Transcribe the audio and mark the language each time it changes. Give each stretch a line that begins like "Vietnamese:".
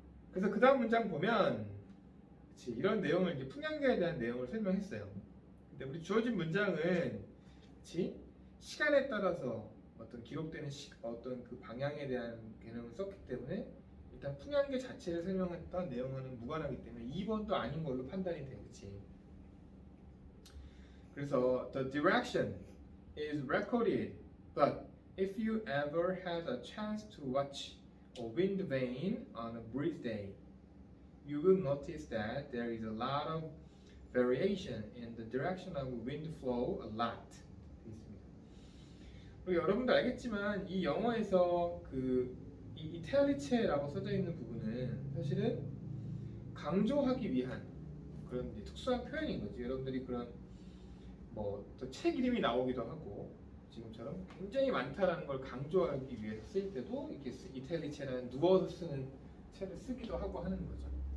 Korean: 그래서 그 다음 문장 보면 그치, 이런 내용을 이제 풍량계에 대한 내용을 설명했어요. 근데 우리 주어진 문장은 그치, 시간에 따라서 어떤 기록되는 어떤 그 방향에 대한 개념을 썼기 때문에 일단 풍량계 자체를 설명했던 내용과는 무관하기 때문에 2번도 아닌 걸로 판단이 돼, 그치? 그래서
English: the direction is recorded, but if you ever had a chance to watch a wind vane on a breeze day, you will notice that there is a lot of variation in the direction of wind flow a lot.
Korean: 그리고 여러분도 알겠지만 이 영어에서 이 이탈리체라고 써져 있는 부분은 사실은 강조하기 위한 그런 이제 특수한 표현인 거지. 여러분들이 그런 뭐 또 책 이름이 나오기도 하고 지금처럼 굉장히 많다라는 걸 강조하기 위해서 쓸 때도 이렇게 이탈리체라는 누워서 쓰는 책을 쓰기도 하고 하는 거죠.